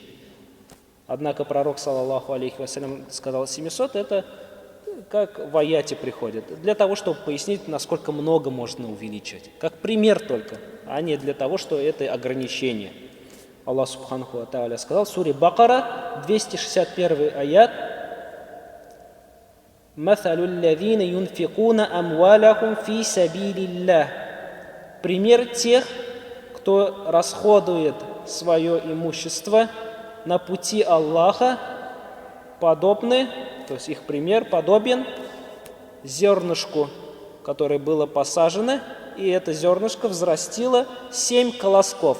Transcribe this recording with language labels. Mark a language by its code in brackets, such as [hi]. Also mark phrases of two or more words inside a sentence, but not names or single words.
[ru] Однако пророк, [ar] صلى الله عليه وسلم, [ru] сказал 700, это как в аяте приходит, для того, чтобы пояснить, насколько много можно увеличивать. Как пример только, а не для того, что это ограничение. Аллах [ar] سبحانه وتعالى [ru] сказал в суре Бакара, 261 аят: [ar] «مثل الذين ينفقون أموالهم في سبيل الله». [ru] Пример тех, кто расходует свое имущество на пути Аллаха, подобны, то есть их пример подобен зернышку, которое было посажено, и это зернышко взрастило 7 колосков.